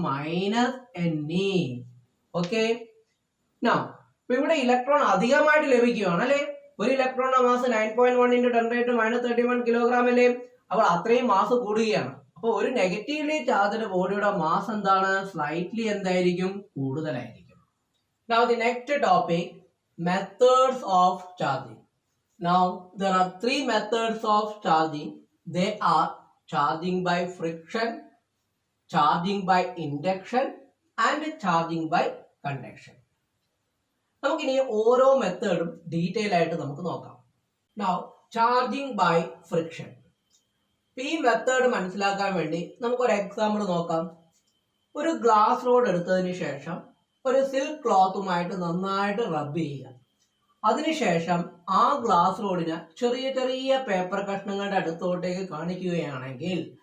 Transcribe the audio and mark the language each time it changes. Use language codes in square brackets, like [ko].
[ml] -ne. Okay, ഇവിടെ electron അധികമായിട്ട് ലഭിക്കുകയാണ് അല്ലെ? ഒരു ഇലക്ട്രോണിന്റെ മാസ് 9.1 × 10⁻³ കിലോഗ്രാം അല്ലേ? അപ്പോൾ അത്രയും മാസ് കൂടുകയാണ്. അപ്പൊ ഒരു നെഗറ്റീവ്ലി ചാർജ്ഡ് ബോഡിയുടെ മാസ് എന്താണ്? സ്ലൈറ്റ്ലി എന്തായിരിക്കും? കൂടുതലായിരിക്കും. [en] Now the next topic, methods of charging. Now there are 3 methods of charging. They are charging by friction, charging by induction and charging by conduction. [ml] നമുക്കിനി ഓരോ മെത്തേഡും ഡീറ്റെയിൽ ആയിട്ട് നമുക്ക് നോക്കാം. [en] Now charging by friction. [ml] ഈ method മനസ്സിലാക്കാൻ വേണ്ടി നമുക്കൊരു example നോക്കാം. ഒരു ഗ്ലാസ് റോഡ് എടുത്തതിന് ശേഷം ഒരു സിൽക്ക് ക്ലോത്തുമായിട്ട് നന്നായിട്ട് റബ്ബ് ചെയ്യുക. അതിനുശേഷം ആ ഗ്ലാസ് റോഡിനെ ചെറിയ ചെറിയ പേപ്പർ കഷ്ണങ്ങളുടെ അടുത്തോട്ടേക്ക് കാണിക്കുകയാണെങ്കിൽ